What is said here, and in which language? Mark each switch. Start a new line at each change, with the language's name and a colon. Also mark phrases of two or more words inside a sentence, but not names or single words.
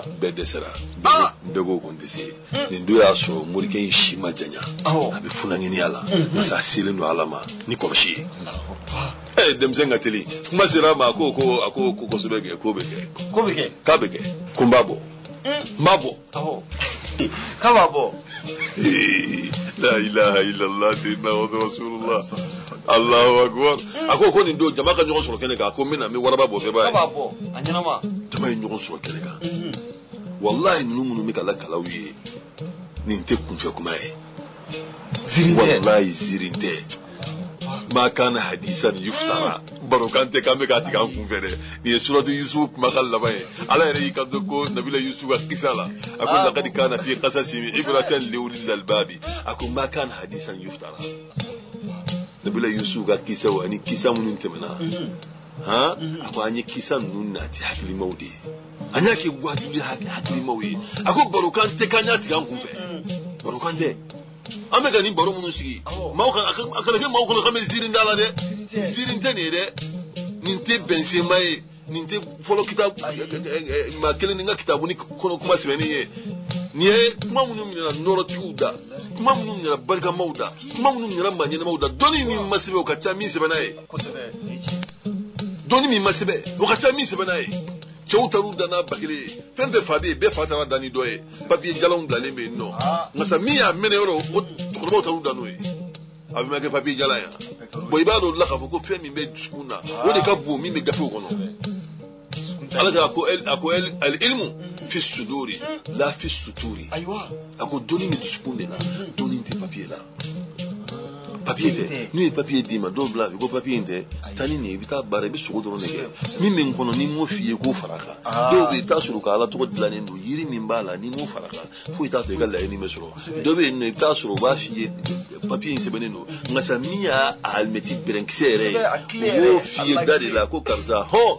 Bambara: bɛɛ dɛsɛra bɛɛ ko ko n tɛ se nin don y'a sɔrɔ morikɛ in si ma janya a bɛ funanŋɛniya la nka a selen don ala ma ni kɔlɔsi ye denmisɛn ka teli kuma sera a ma a ko kosɛbɛ kɛ ko bɛ kɛ k'a bɛ kɛ ko n b'a bɔ n b'a bɔ k'a b'a bɔ
Arabic: لا إله إلا الله سيدنا رسول الله الله أكبر
Bambara: a ko nin don jama ka ɲɔgɔn sɔrɔ kɛnɛ kan a ko n bɛna n bɛ waraba bɔ fɛ b'a ye k'a b'a bɔ a ɲɛnama jama ye ɲɔgɔn sɔrɔ kɛnɛ kan wallahi ninnu minnu bɛ ka lakalaw ye nin tɛ kunfɛ kuma ye wallahi zirin tɛ
Arabic: ما كان حديثا يفترى
Bambara: barokan tɛ k'an bɛ k'a tigɛ an kunfɛ dɛ nin ye suratu yusuf kumakan laban ye ala yɛrɛ y'i kanto ko nabila yusuf ka kisa la a ko
Arabic: لقد كان في قصصهم عبرة لأولي الألباب
Bambara: a ko
Arabic: ما كان حديثا يفترى
Bambara: nabila yusuf ka kisa wa ni kisa minnu tɛmɛna a ko an ye kisa ninnu nati hakilimaw de ye an y'a kɛ wajuli hakilimaw ye a ko barokan tɛ k'an y'a tigɛ an kunfɛ barokan tɛ an bɛ ka nin baro minnu sigi maaw a kana kɛ maaw kɔnɔ k'an bɛ ziiri da la dɛ ziiri tɛ nin ye dɛ nin tɛ bɛnsema ye nin tɛ fɔlɔ kitabu maa kelen ni n ka kitabu ni kɔnɔ kuma sɛbɛnni ye nin ye kuma minnu minɛna nɔrɔtigiw da kuma minnu minɛna barikamaw da kuma minnu minɛna maa ɲɛnamaw da dɔnni min ma sɛbɛn o ka ca min sɛbɛnna ye dɔnni min ma sɛbɛn o ka ca min sɛbɛnna ye cɛw taru danna ba kelen ye fɛn bɛɛ fa bɛ yen bɛɛ fa taara dan ni dɔ ye papiye jalanw bilalen bɛ yen nɔ nka sa min y'a mɛnɛ yɔrɔ o cɛkɔrɔbaw taru dan n'o ye a bɛ ma kɛ papiye jalan yan bɔn i b'a dɔn la k'a fɔ ko fɛn min bɛ dusukun na o de ka bon min bɛ gafew kɔnɔ ala ka a ko
Arabic: العلم في الصدور لا في السطور
Bambara: a ko dɔnni bɛ dusukun de la dɔnni tɛ papiye la papiye tɛ n'u ye papiye d'i ma dɔw bila a bɛ ko papiye in tɛ taa ni nin ye i bɛ taa baara i bɛ sogo dɔrɔn de kɛ min bɛ n kɔnɔ ni m'o f'i ye k'o fara a kan dɔw bɛ yen i bɛ taa sɔrɔ k'ala tɔgɔ dilannen don yiri min b'a la ni m'o fara a kan foyi t'a to i ka laɲini bɛ sɔrɔ dɔw bɛ yen nɔ i bɛ taa sɔrɔ u b'a f'i ye papiye in sɛbɛnnen don nka sa min y'a alimɛti bɛrɛnkisɛ yɛrɛ ye u b'o f'i ye da de la ko karisa hɔn